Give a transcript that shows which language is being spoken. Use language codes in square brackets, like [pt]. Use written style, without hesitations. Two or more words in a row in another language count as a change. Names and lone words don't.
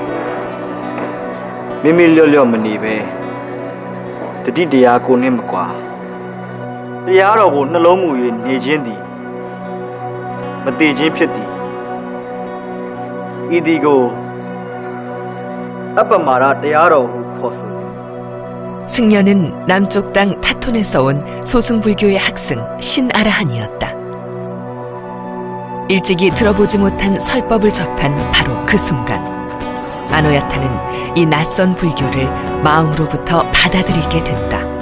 [my] မိမိလျော့လျော့မနေဘဲတတိတရားကိုနှင့်မကွာတရားတော်ကိုနှလုံးမူ၍နေခြင်းသည်မတည်ခြင်းဖြစ်သည်ဤသည်ကိုအပ္ပမာဒတရားတော်ဟုခေါ်ဆိုသည် [ko] 승려는 남쪽 땅 타톤에서 온 소승불교의 학생 신아라한이었다. 일찍이 들어보지 못한 설법을 접한 바로 그 순간 아노야타는 이 낯선 불교를 마음으로부터 받아들이게 된다.